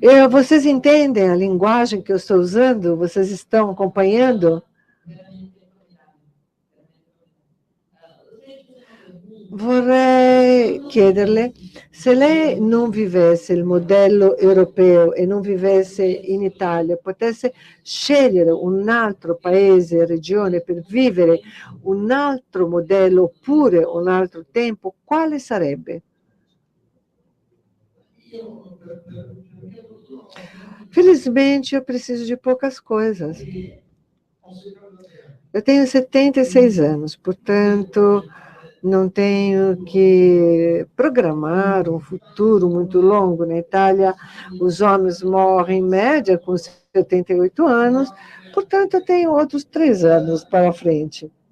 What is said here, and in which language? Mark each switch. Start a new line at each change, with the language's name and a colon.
Portuguese: Vocês entendem a linguagem que eu estou usando? Vocês estão acompanhando?
Italian: Vorrei chiederle, se lei non vivesse il modello europeo e non vivesse in Italia, potesse scegliere un altro paese, regione per vivere un altro modello oppure un altro tempo, quale sarebbe?
Portuguese: Felizmente, eu preciso de poucas coisas. Eu tenho 76 anos, portanto, não tenho que programar um futuro muito longo. Na Itália, os homens morrem em média com 78 anos, portanto, eu tenho outros 3 anos para frente.